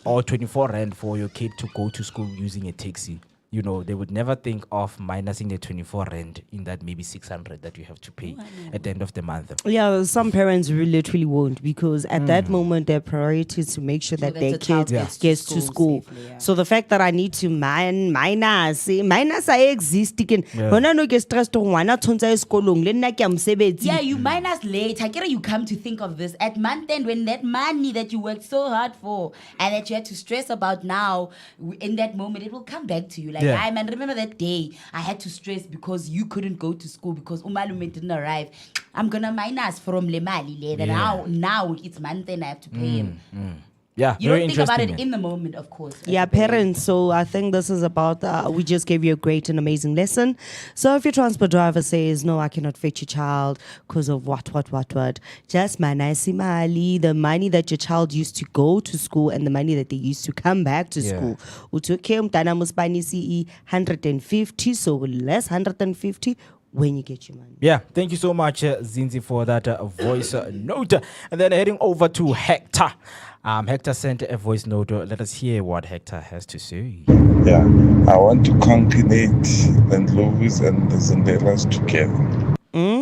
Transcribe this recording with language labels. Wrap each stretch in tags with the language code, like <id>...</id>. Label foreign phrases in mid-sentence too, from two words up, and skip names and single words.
<en>12 rand or 24 rand for your kid to go to school using a taxi, you know, they would never think of minusing the 24 rand in that maybe 600 that you have to pay at the end of the month. Yeah, some parents really literally won't, because at that moment their priority is to make sure that that their the child kids gets gets to to school. safely, yeah. So the fact that I need to minus I exist again.</en> <st>Hona no ke stress to ngwana tshwantse a ye sekolong, le nna ke a mosebetsi.</st> <en>Yeah, you minus later. Kira, you come to think of this at month end, when that money that you worked so hard for and that you had to stress about now, in that moment, it will come back to you. Like, Yeah. I man, remember that day I had to stress because you couldn't go to school because Umalume didn't arrive. I'm gonna minus from Lemali later. Now it's month end, I have to pay him. Yeah, You very don't think about interesting, it in the moment, of course. as Yeah, a parent. parents. So I think this is about, we just gave you a great and amazing lesson. So if your transport driver says, no, I cannot fetch your child because of what, just</en> <zu>manasi mali,</zu> <en>the money that your child used to go to school and the money that they used to come back to school.</en> <zu>Utuke umntana musbani CE 150,</zu> <en>so less 150 when you get your money. Yeah, thank you so much, Zinzi, for that voice note. And then heading over to Hector. Hector sent a voice note. Let us hear what Hector has to say. Yeah, I want to concatenate the Ndlovus and the Zindelas together.</en>